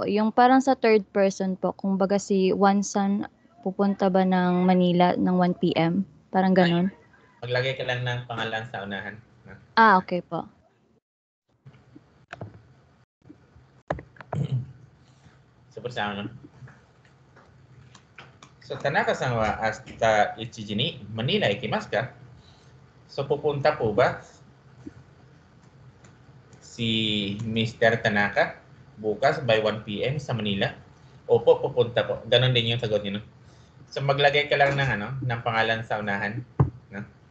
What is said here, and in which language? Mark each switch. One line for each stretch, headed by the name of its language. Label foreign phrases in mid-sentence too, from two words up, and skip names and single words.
Filipino: Yung parang sa third person po. Kung baga si Wansan pupunta ba ng Manila ng 1 PM? Parang ganun. Maglagay ka lang ng pangalan sa unahan. Okay po. Super sa ano? So,
Japanese: 田中さんは明日一時にマニラ行きますか?
Filipino: So, pupunta po ba si Mr. Tanaka bukas by 1 PM sa Manila? Opo, pupunta po. Ganon din yung sagot niyo, no? So, maglagay ka lang ng pangalan sa unahan, no?